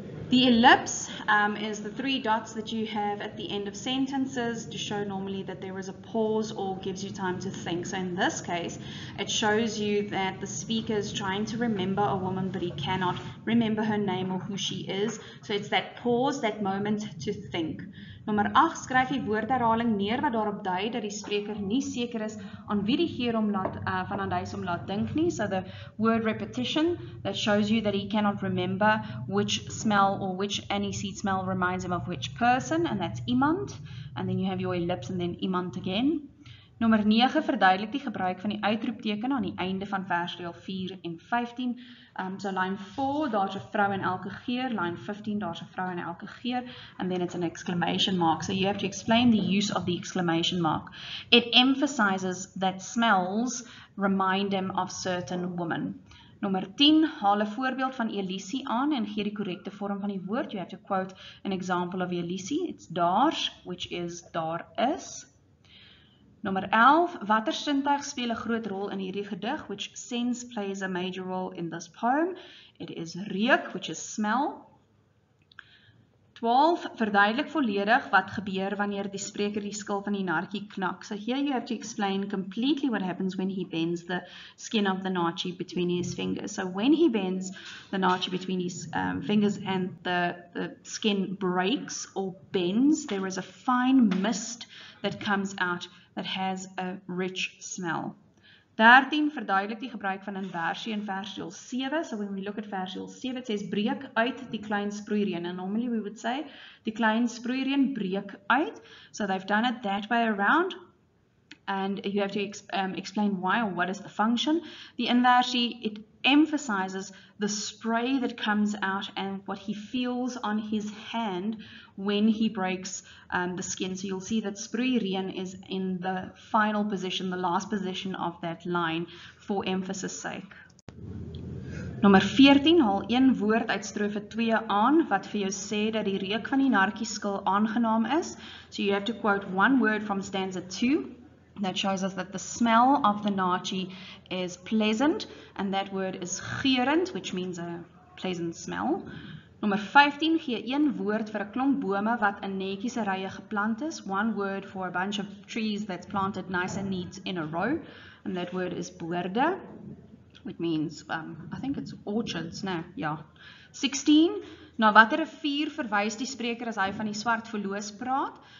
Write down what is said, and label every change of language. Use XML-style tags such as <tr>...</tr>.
<en>The ellipse is the 3 dots that you have at the end of sentences to show normally that there is a pause or gives you time to think. So in this case, it shows you that the speaker is trying to remember a woman, but he cannot remember her name or who she is. So it's that pause, that moment to think.</en> <af>Nommer 8, skryf die woordherhaling neer wat daarop dui dat die spreker nie seker is aan wie die geer hom laat dink nie.</af> <en>So the word repetition that shows you that he cannot remember which smell or which aniseed smell reminds him of which person, and that's iemand. And then you have your ellipse and then iemand again.</en> <af>Nommer 9, verduidelik die gebruik van die uitroepteken aan die einde van versreël 4 en 15.</af> <en>So line 4,</en> <af>daar's 'n vrou in elke geur. Line 15, daar's 'n vrou in elke geur.</af> <en>And then it's an exclamation mark. So you have to explain the use of the exclamation mark. It emphasizes that smells remind him of certain women.</en> <af>Nommer 10, haal 'n voorbeeld van elisie aan en gee die korrekte vorm van die woord.</af> <en>You have to quote an example of elisie. It's daar, which is</en> <af>daar is. Nommer 11, watter sintuig speel 'n groot rol in hierdie gedig?</af> <en>Which sense plays a major role in this poem? It is reuk, which is smell.</en> <af>12, verduidelik volledig wat gebeur wanneer die spreker die skil van die naartjie knak.</af> <en>So here you have to explain completely what happens when he bends the skin of the naartjie between his fingers. So when he bends the naartjie between his fingers and the skin breaks or bends, there is a fine mist that comes out that has a rich smell.</en> <af>13, verduidelik die gebruik van inversie in versreël 7.</af> <en>So when we look at versreël 7, it says</en> <af>breek uit die klein sproeiereën.</af> <en>And normally we would say</en> <af>die klein sproeiereën breek uit.</af> <en>So they've done it that way around. and you have to explain why or what is the function. The inversie, it emphasizes the spray that comes out and what he feels on his hand when he breaks the skin. So you'll see that SPROEIREEN is in the final position, the last position of that line, for emphasis sake.</en> <af>Nommer 14, haal een woord uit strofe 2 aan wat vir jou sê dat die reuk van die narkieskil aangenaam is.</af> <en>So you have to quote one word from stanza 2 that shows us that the smell of the naartjie is pleasant, and that word is geurend, which means a pleasant smell.</en> <af>Nommer 15, gee een woord vir 'n klomp bome wat in netjiese rye geplant is.</af> <en>One word for a bunch of trees that's planted nice and neat in a row, and that word is boorde, which means, I think it's orchards, no, yeah.</en> <af>16, na watter rivier verwys die spreker as hy van die swart verloos praat?</af>